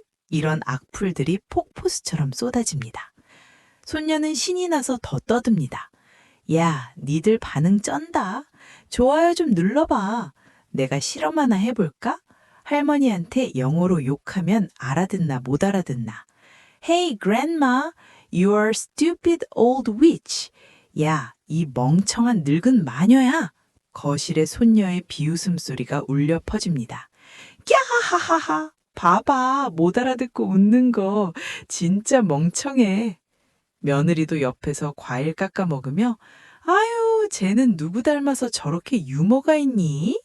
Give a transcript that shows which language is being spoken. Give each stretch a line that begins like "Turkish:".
Korean: 이런 악플들이 폭포수처럼 쏟아집니다. 손녀는 신이 나서 더 떠듭니다. 야, 니들 반응 쩐다. 좋아요 좀 눌러봐. 내가 실험 하나 해볼까? 할머니한테 영어로 욕하면 알아듣나 못 알아듣나.
English: Hey, grandma, you are stupid old witch.
Korean: 야, 이 멍청한 늙은 마녀야. 거실에 손녀의 비웃음 소리가 울려 퍼집니다. 꺄하하하. 봐봐, 못 알아듣고 웃는 거 진짜 멍청해. 며느리도 옆에서 과일 깎아 먹으며 아유, 쟤는 누구 닮아서 저렇게 유머가 있니?